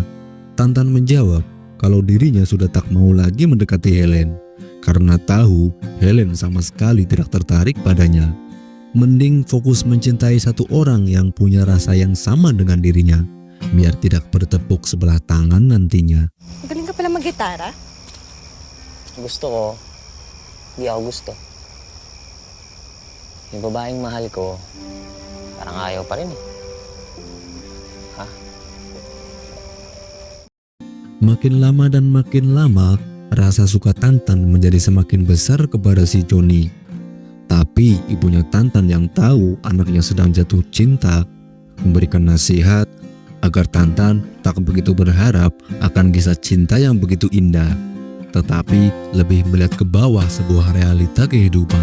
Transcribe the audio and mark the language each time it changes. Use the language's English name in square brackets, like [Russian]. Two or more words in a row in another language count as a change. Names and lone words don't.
[Indonesian] Tantan menjawab kalau dirinya sudah tak mau lagi mendekati Helen karena tahu Helen sama sekali tidak tertarik padanya. Mending fokus mencintai satu orang yang punya rasa yang sama dengan dirinya, biar tidak bertepuk sebelah tangan nantinya. [Filipino] Magaling ka pala mag-gitara? Gusto ko. Di ako gusto. Yung babaeng mahal ko, parang ayaw pa rin Ha? [Indonesian] Makin lama dan makin lama, rasa suka Tantan menjadi semakin besar kepada si Johnny. Tapi ibunya Tantan yang tahu anaknya sedang jatuh cinta, memberikan nasihat agar Tantan tak begitu berharap akan kisah cinta yang begitu indah, tetapi lebih melihat ke bawah sebuah realita kehidupan.